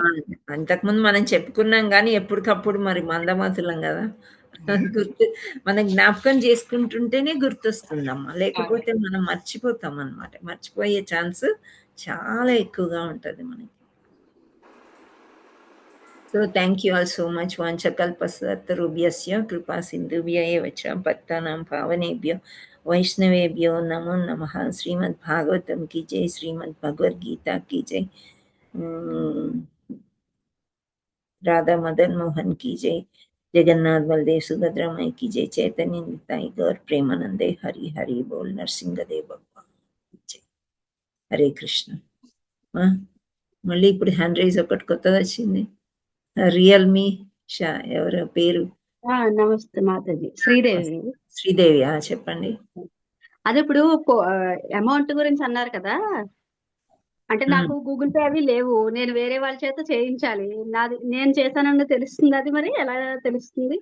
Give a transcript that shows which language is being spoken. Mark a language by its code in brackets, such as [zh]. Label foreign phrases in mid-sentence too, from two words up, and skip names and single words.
[te] అంతకుముందు మనం చెప్పుకున్నాం కానీ ఎప్పటికప్పుడు మరి మందమతులం కదా, గుర్తు మనం జ్ఞాపకం చేసుకుంటుంటేనే గుర్తొస్తుందమ్మా, లేకపోతే మనం మర్చిపోతాం అన్నమాట. మర్చిపోయే ఛాన్స్ చాలా ఎక్కువగా ఉంటుంది మనకి. [en] So thank you all so much. [sa] వాంఛకల్పతరుభ్యస్య కృపా సింధుభ్య ఏవ చ పతితానాం పావనేభ్యో వైష్ణవేభ్యో నమో నమః. [hi] శ్రీమద్ భాగవతం की जय, श्रीमद् भगवद गीता की जय, राधा मदन मोहन की जय, जगन्नाथ बलदेव सुभद्रा माई की जय, चैतन्य निताई गौर प्रेमानंदे हरि हरि बोल. नरसिंहदेव भगवान जय. हरे कृष्ण. [te] మళ్ళీ ఇప్పుడు [en] hand raise [te] ఒకటి కొత్తది వచ్చింది. రియల్మీ ఎవరు పేరు? నమస్తే మాతాజీ. శ్రీదేవి. శ్రీదేవి చెప్పండి. అదే ఇప్పుడు అమౌంట్ గురించి అన్నారు కదా, అంటే నాకు గూగుల్ పే అవి లేవు, నేను వేరే వాళ్ళ చేత చేయించాలి, నాది నేను చేశానని తెలుస్తుంది, అది మరి ఎలా తెలుస్తుంది?